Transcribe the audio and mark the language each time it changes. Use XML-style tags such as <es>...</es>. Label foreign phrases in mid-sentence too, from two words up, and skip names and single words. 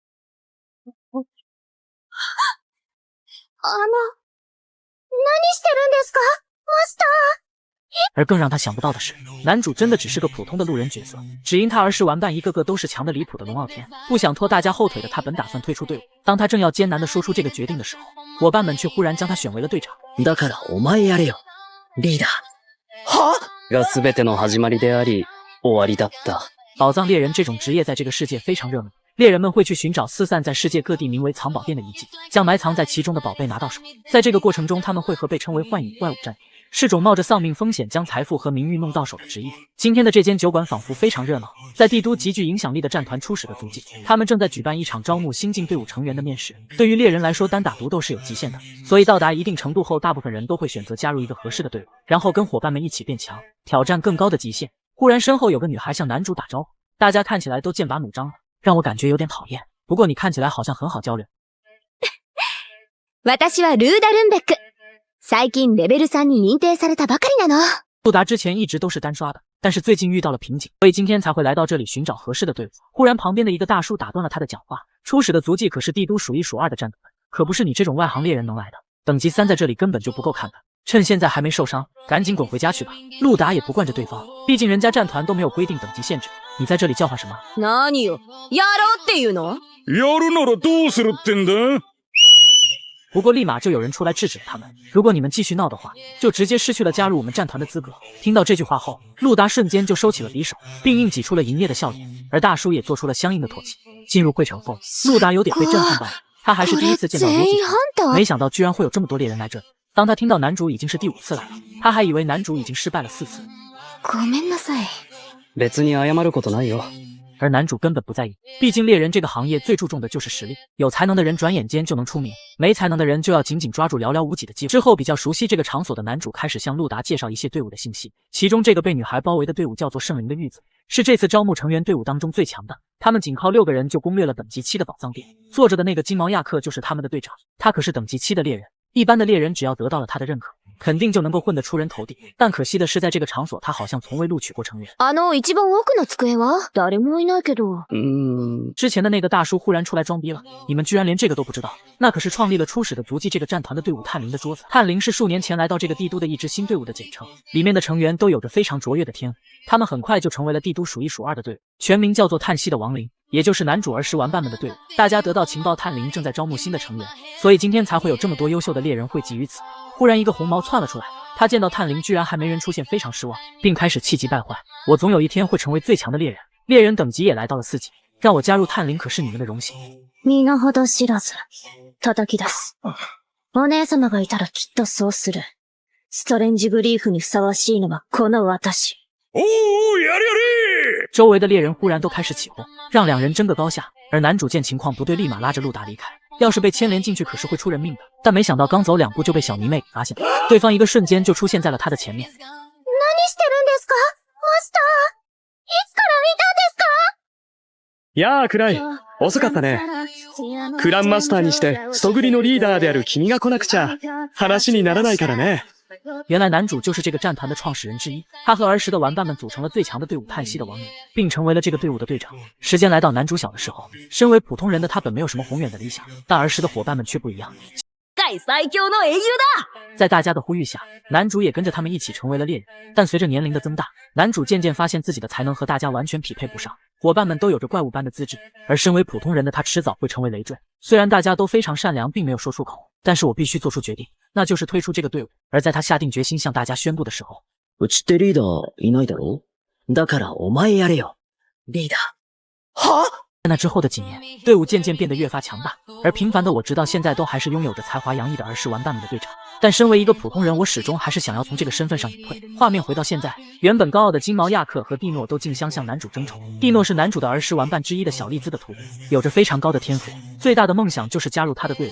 <zh>而更让他想不到的是，男主真的只是个普通的路人角色，只因他儿时玩伴一个个都是强的离谱的龙傲天，不想拖大家后腿的他本打算退出队伍。当他正要艰难地说出这个决定的时候，伙伴们却忽然将他选为了队长。</zh> <ja>だからお前やれよ、リーダー。は？が全ての始まりであり、終わりだった。</ja> <zh>宝藏猎人这种职业在这个世界非常热门，猎人们会去寻找四散在世界各地名为藏宝店的遗迹，将埋藏在其中的宝贝拿到手。在这个过程中，他们会和被称为幻影怪物战斗，是种冒着丧命风险将财富和名誉弄到手的职业。今天的这间酒馆仿佛非常热闹，在帝都极具影响力的战团初始的足迹，他们正在举办一场招募新进队伍成员的面试。对于猎人来说，单打独斗是有极限的，所以到达一定程度后，大部分人都会选择加入一个合适的队伍，然后跟伙伴们一起变强，挑战更高的极限。忽然身后有个女孩向男主打招呼，大家看起来都剑拔弩张了。让我感觉有点讨厌。不过你看起来好像很好交流。</zh> <ja>私はルーダルンベック。最近レベル3に認定されたばかりなの。</ja> <zh>路达之前一直都是单刷的，但是最近遇到了瓶颈，所以今天才会来到这里寻找合适的队伍。忽然旁边的一个大叔打断了他的讲话，初始的足迹可是帝都数一数二的战斗，可不是你这种外行猎人能来的。等级3在这里根本就不够看的，趁现在还没受伤，赶紧滚回家去吧。路达也不惯着对方，毕竟人家战团都没有规定等级限制，你在这里叫唤什么？</zh> <ja>何よ、やろうっていうの？やるならどうするってんだ？</ja> <zh>不过立马就有人出来制止了他们，如果你们继续闹的话，就直接失去了加入我们战团的资格。听到这句话后，路达瞬间就收起了匕首，并硬挤出了营业的笑脸，而大叔也做出了相应的妥协。进入会场后，路达有点被震撼到了，他还是第一次见到如此，没想到居然会有这么多猎人来这里。当他听到男主已经是第5次来了，他还以为男主已经失败了4次。</zh> <ja>ごめんなさい。別に謝ることないよ。</ja> <zh>而男主根本不在意，毕竟猎人这个行业最注重的就是实力，有才能的人转眼间就能出名，没才能的人就要紧紧抓住寥寥无几的机会。之后比较熟悉这个场所的男主开始向路达介绍一些队伍的信息，其中这个被女孩包围的队伍叫做圣灵的玉子，是这次招募成员队伍当中最强的，他们仅靠6个人就攻略了等级7的宝藏店。坐着的那个金毛亚克就是他们的队长，他可是等级7的猎人，一般的猎人只要得到了他的认可，肯定就能够混得出人头地，但可惜的是在这个场所他好像从未录取过成员。</zh> <ja>一番奥の机は誰もいないけど。</ja> <zh>之前的那个大叔忽然出来装逼了，你们居然连这个都不知道？那可是创立了初始的足迹这个战团的队伍探灵的桌子。探灵是数年前来到这个帝都的一支新队伍的简称，里面的成员都有着非常卓越的天赋，他们很快就成为了帝都数一数二的队伍，全名叫做叹息的亡灵，也就是男主儿时玩伴们的队伍。大家得到情报，探灵正在招募新的成员，所以今天才会有这么多优秀的猎人汇集于此。忽然一个红毛窜了出来，他见到探灵居然还没人出现，非常失望，并开始气急败坏。我总有一天会成为最强的猎人，猎人等级也来到了4级，让我加入探灵可是你们的荣幸。</zh> <ja>身ほど知らず、叩き出す。お姉様がいたらきっとそうする。ストレンジブリーフにふさわしいのはこの私。おお、やれやれ！</ja> <zh>周围的猎人忽然都开始起哄，让两人争个高下。而男主见情况不对，立马拉着路达离开。要是被牵连进去，可是会出人命的。但没想到刚走2步就被小迷妹给发现了，对方一个瞬间就出现在了他的前面。</zh> <ja>何してるんですか？マスター。いつからいたんですか？やあ、クライ。遅かったね。クランマスターにして、ストグリのリーダーである君が来なくちゃ、話にならないからね。</ja> <zh>原来男主就是这个战团的创始人之一，他和儿时的玩伴们组成了最强的队伍叹息的亡灵，并成为了这个队伍的队长。时间来到男主小的时候，身为普通人的他本没有什么宏远的理想，但儿时的伙伴们却不一样。在大家的呼吁下，男主也跟着他们一起成为了猎人。但随着年龄的增大，男主渐渐发现自己的才能和大家完全匹配不上，伙伴们都有着怪物般的资质，而身为普通人的他迟早会成为累赘。虽然大家都非常善良，并没有说出口，但是我必须做出决定，那就是退出这个队伍。而在他下定决心向大家宣布的时候，</zh> <ja>うちってリーダーいないだろ？だからお前やれよ。リーダー。は？</ja> <zh>在那之后的几年，队伍渐渐变得越发强大，而平凡的我直到现在都还是拥有着才华洋溢的儿时玩伴们的队长。但身为一个普通人，我始终还是想要从这个身份上隐退。画面回到现在，原本高傲的金毛亚克和蒂诺都竞相向男主争宠。蒂诺是男主的儿时玩伴之一的小丽兹的徒弟，有着非常高的天赋，最大的梦想就是加入他的队伍。</zh>